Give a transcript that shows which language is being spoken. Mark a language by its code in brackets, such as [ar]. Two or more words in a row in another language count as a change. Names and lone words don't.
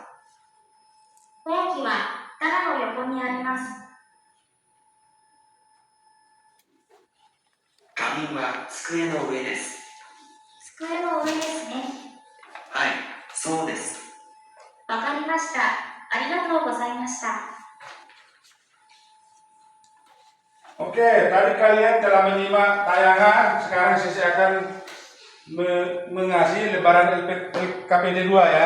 [ja] ほうきは棚の横にあります。花瓶は机の上です。机の上ですね。はい、そうです。わかりました。ありがとうございました。 [id] Oke, tadi kalian telah menyimak tayangan. Sekarang saya akan mengasihi lebaran KPD 2 ya.